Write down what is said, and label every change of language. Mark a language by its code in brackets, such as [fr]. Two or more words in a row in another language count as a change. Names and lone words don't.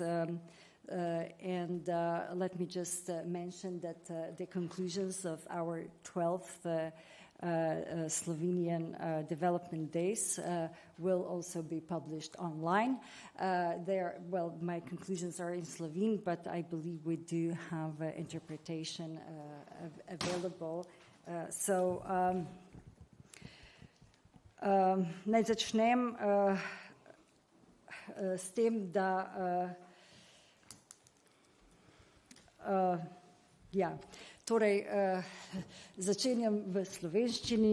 [en] And let me just mention that the conclusions of our 12th Slovenian Development Days will also be published online. My conclusions are in Slovene, but I believe we do have interpretation available. [sl] Naj začnem s tem, da začenjam v slovenščini.